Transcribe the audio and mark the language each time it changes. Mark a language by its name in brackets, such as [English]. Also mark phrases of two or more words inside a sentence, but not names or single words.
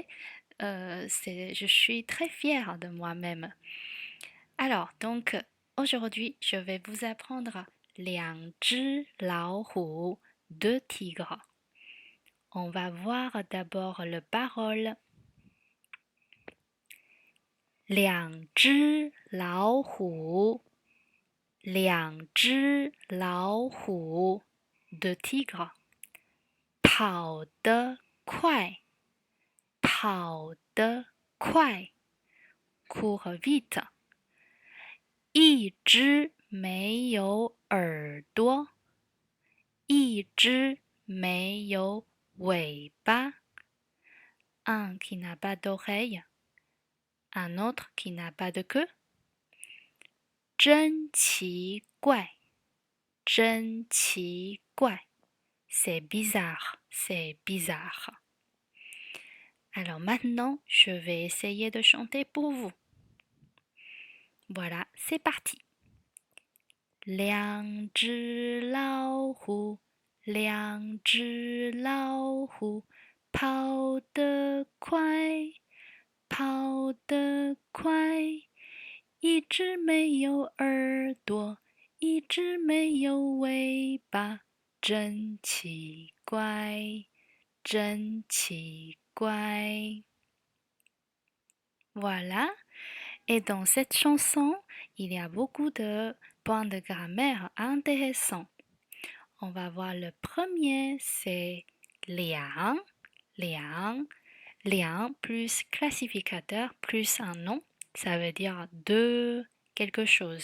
[French] Je suis très fière de moi-même. Alors, donc, aujourd'hui, je vais vous apprendre [Chinese] 2只老虎, [French] deux tigres. On va voir d'abord le parole. [Chinese] 2只老虎, 2只老虎, [French] deux tigres. [Chinese] 跑得快, 跑得快, [French] court vite. [Chinese] 一只没有耳朵, 一只没有尾巴. [French] Un qui n'a pas d'oreille, un autre qui n'a pas de queue. [Chinese] 真奇怪, 真奇怪. [French] C'est bizarre, c'est bizarre. Alors maintenant, je vais essayer de chanter pour vous. Voilà, c'est parti. [Chinese] 2只老虎, 2只老虎, 跑得快, 跑得快. 一只没有耳朵, 一只没有尾巴. 真奇怪, 真奇怪. [French] Voilà. Et dans cette chanson, il y a beaucoup de points de grammaire intéressants. On va voir le premier, c'est liang, liang, liang plus classificateur plus un nom, ça veut dire deux quelque chose.